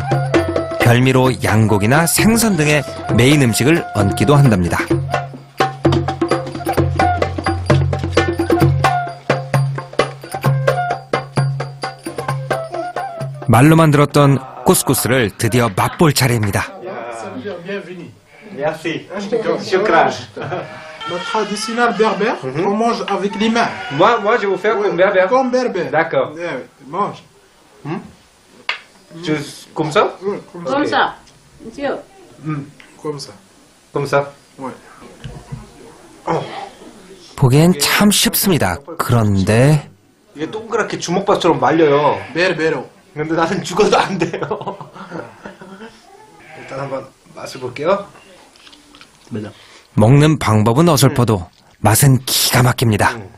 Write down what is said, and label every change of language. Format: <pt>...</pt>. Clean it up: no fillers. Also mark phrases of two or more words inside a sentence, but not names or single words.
<ko>별미로 양고기나 생선 등의 메인 음식을 얹기도 한답니다. 말로만 들었던 쿠스쿠스를 드디어 맛볼 차례입니다.</ko> <fr>Ça veut dire bienvenue. Merci. Le traditionnel berbère, on mange avec les mains. Moi, je vais vous faire comme berbère. Comme berbère. D'accord. Ouais, mange. Comme ça? Ouais, comme Comme ça. Monsieur. Comme ça. Comme ça. Ouais.</fr> <ko>보기엔 참 쉽습니다. 그런데 이게 동그랗게 주먹밥처럼 말려요. Berbero. 근데 나는 죽어도 안 돼요. 일단 한번 맛을 볼게요. 먹는 방법은 어설퍼도 맛은 기가 막힙니다.</ko>